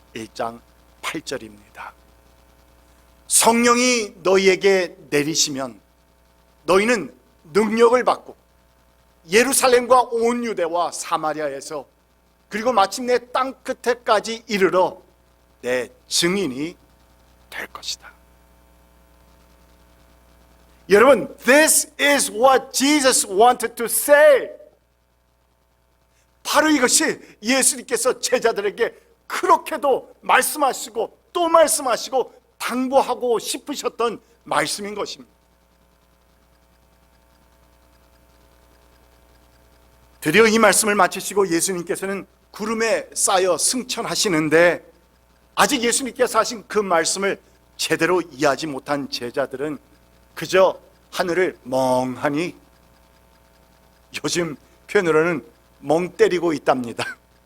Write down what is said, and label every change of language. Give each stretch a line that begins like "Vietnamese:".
Korean: 1장 8절입니다. 성령이 너희에게 내리시면 너희는 능력을 받고 예루살렘과 온 유대와 사마리아에서 그리고 마침내 땅 끝에까지 이르러 내 증인이 될 것이다.
English: 여러분, this is what Jesus wanted to say.
Korean: 바로 이것이 예수님께서 제자들에게 그렇게도 말씀하시고 또 말씀하시고 당부하고 싶으셨던 말씀인 것입니다. 드디어 이 말씀을 마치시고 예수님께서는 구름에 쌓여 승천하시는데 아직 예수님께서 하신 그 말씀을 제대로 이해하지 못한 제자들은 그저 하늘을 멍하니, 요즘 표현으로는 멍 때리고 있답니다.